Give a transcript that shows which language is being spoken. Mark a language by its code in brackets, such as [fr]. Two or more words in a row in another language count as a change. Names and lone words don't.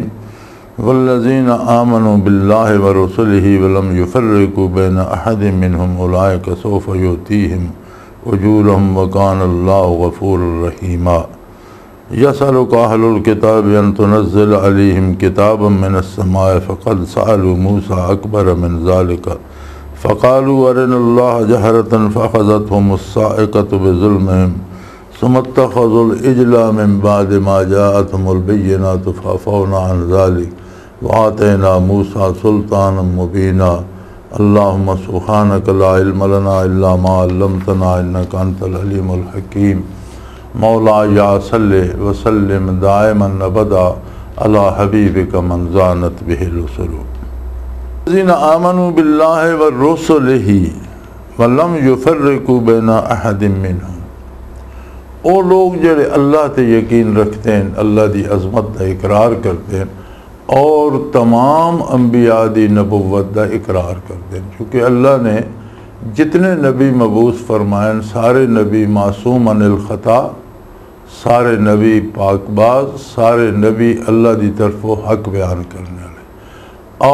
[ar] والذین آمنوا باللہ ورسلہ ولم یفرقوا بین احد منہم اولئک سوف یؤتیہم اجورہم وکان اللہ غفورا رحیما. یسألک اہل الکتاب ان تنزل علیہم کتابا من السماء فقد سألوا موسیٰ اکبر من ذلک فقالوا ارنا اللہ جہرۃ فأخذتہم الصاعقۃ بظلمہم ثم اتخذوا العجل من بعد ما جاءتهم البينات فعفونا عن ذلك وآتينا موسى سلطانا مبينا. اللهم سبحانك لا علم لنا إلا ما علمتنا إنك أنت العليم الحكيم. مولاي صل وسلم دائما أبدا على حبيبك من زانت به الرسل. الذين آمنوا بالله ورسله ولم يفرقوا بين أحد منهم. [pa] وہ لوگ جڑے اللہ تے یقین رکھتے ہیں، اللہ دی عظمت دا اقرار کرتے ہیں اور تمام انبیاء دی نبوت دا اقرار کرتے ہیں. چونکہ اللہ نے جتنے نبی مبعوث فرمائیں سارے نبی معصوم عن الخطا، سارے نبی پاک باز، سارے نبی اللہ دی طرف حق بیان کرنے والے.